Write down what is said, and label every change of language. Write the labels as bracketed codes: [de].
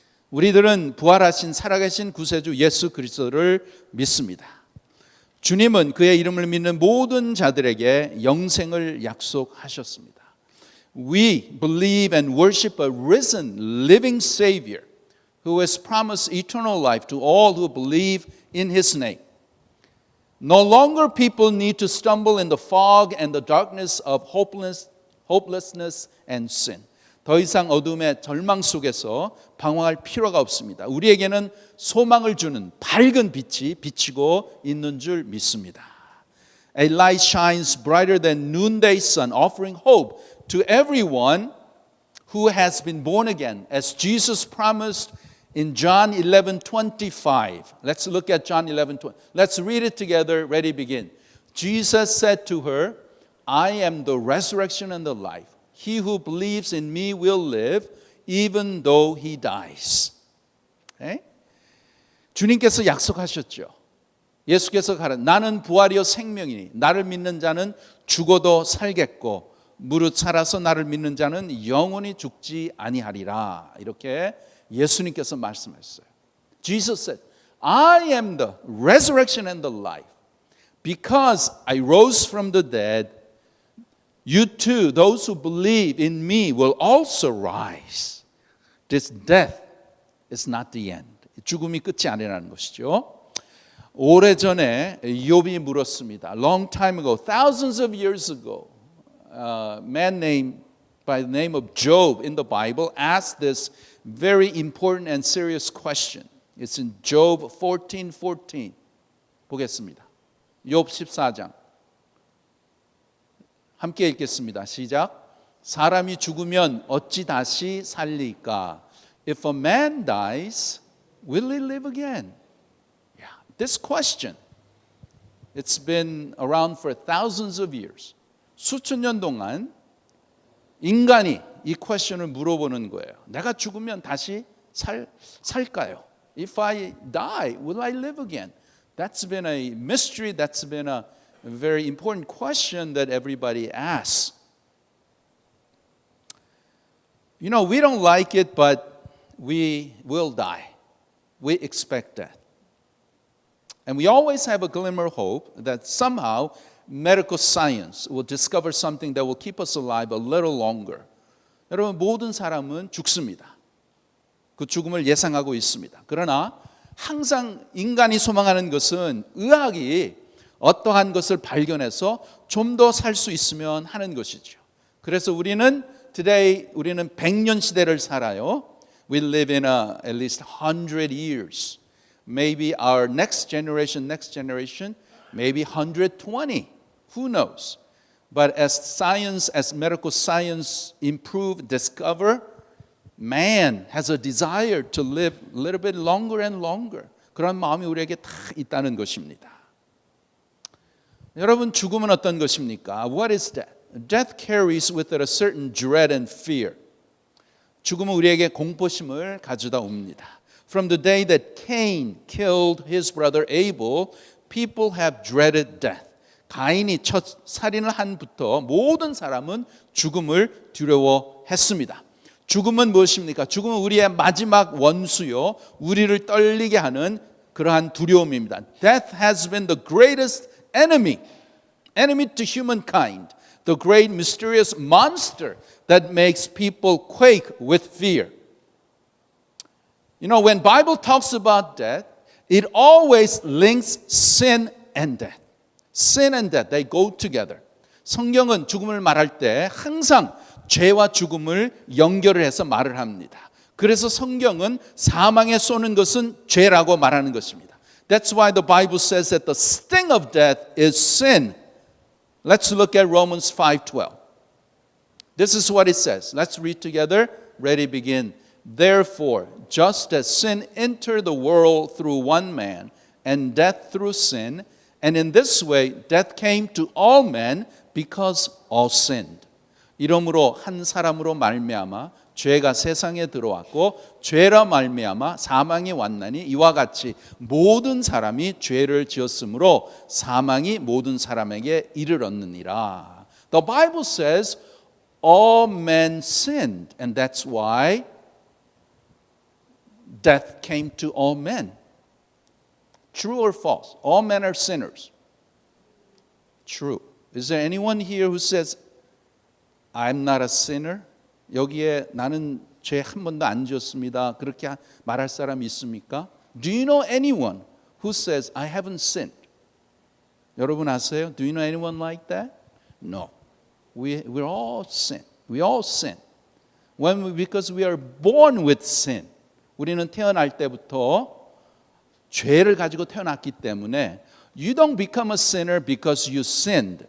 [ko] 우리들은 부활하신 살아계신 구세주 예수 그리스도를 믿습니다. 주님은 그의 이름을 믿는 모든 자들에게 영생을 약속하셨습니다. [en] We believe and worship a risen, living Savior who has promised eternal life to all who believe in His name. No longer people need to stumble in the fog and the darkness of hopelessness and sin. [ko] 더 이상 어둠의 절망 속에서 방황할 필요가 없습니다. 우리에게는 소망을 주는 밝은 빛이 비치고 있는 줄 믿습니다. [en] A light shines brighter than noonday sun, offering hope to everyone who has been born again, as Jesus promised in John 11:25. Let's look at John 11:20. Let's read it together. Ready, begin. Jesus said to her, I am the resurrection and the life. He who believes in me will live even though he dies. Okay? [ko] 주님께서 약속하셨죠. 예수께서 가라. 나는 부활이요 생명이니 나를 믿는 자는 죽어도 살겠고 무릇 살아서 나를 믿는 자는 영원히 죽지 아니하리라. 이렇게 예수님께서 말씀하셨어요. [en] Jesus said, I am the resurrection and the life. Because I rose from the dead, you too, those who believe in me, will also rise. This death is not the end. [ko] 죽음이 끝이 아니라는 것이죠. 오래전에 욥이 물었습니다. [en] Long time ago, thousands of years ago, a man named by the name of Job in the Bible asked this very important and serious question. It's in Job 14:14. [ko] 보겠습니다. 욥 14장. 함께 읽겠습니다. 시작. 사람이 죽으면 어찌 다시 살릴까? [en] If a man dies, will he live again? Yeah, this question, it's been around for thousands of years. 수천 년 동안 인간이 이 question을 물어보는 거예요. 내가 죽으면 다시 살까요? If I die, will I live again? That's been a mystery. That's been a very important question that everybody asks. You know, we don't like it, but we will die. We expect that. And we always have a glimmer of hope that somehow medical science will discover something that will keep us alive a little longer. [ko] 여러분, 모든 사람은 죽습니다. 그 죽음을 예상하고 있습니다. 그러나 항상 인간이 소망하는 것은 의학이 어떠한 것을 발견해서 좀 더 살 수 있으면 하는 것이죠. 그래서 우리는 100년 시대를 살아요. [en] We live in at least 100 years. Maybe our next generation, maybe 120. Who knows? But as science, as medical science improve, discover, man has a desire to live a little bit longer and longer. [ko] 그런 마음이 우리에게 다 있다는 것입니다. 여러분, 죽음은 어떤 것입니까? [en] What is death? Death carries with it a certain dread and fear. [ko] 죽음은 우리에게 공포심을 가져다 옵니다. [en] From the day that Cain killed his brother Abel, people have dreaded death. [ko] 가인이 첫 살인을 한부터 모든 사람은 죽음을 두려워했습니다. 죽음은 무엇입니까? 죽음은 우리의 마지막 원수요, 우리를 떨리게 하는 그러한 두려움입니다. [en] Death has been the greatest enemy to humankind, the great mysterious monster that makes people quake with fear. You know, when Bible talks about death, it always links sin and death. Sin and death, they go together. [ko] 성경은 죽음을 말할 때 항상 죄와 죽음을 연결을 해서 말을 합니다. 그래서 성경은 사망에 쏘는 것은 죄라고 말하는 것입니다. [en] That's why the Bible says that the sting of death is sin. Let's look at Romans 5:12. This is what it says. Let's read together. Ready, begin. Therefore, just as sin entered the world through one man, and death through sin, and in this way death came to all men because all sinned. [ko] 이러므로 한 사람으로 말미암아 죄가 세상에 들어왔고 죄라 말미암아 사망이 왔나니 이와 같이 모든 사람이 죄를 지었으므로 사망이 모든 사람에게 이르렀느니라. [en] The Bible says all men sinned, and that's why death came to all men. True or false? All men are sinners. True. Is there anyone here who says, I'm not a sinner? [ko] 여기에 나는 죄 한 번도 안 지었습니다. 그렇게 말할 사람이 있습니까? [en] Do you know anyone who says, I haven't sinned? [ko] 여러분 아세요? [en] Do you know anyone like that? No. We're all sin. We all sin. Because we are born with sin. [ko] 우리는 태어날 때부터 죄를 가지고 태어났기 때문에 [en] You don't become a sinner because you sinned.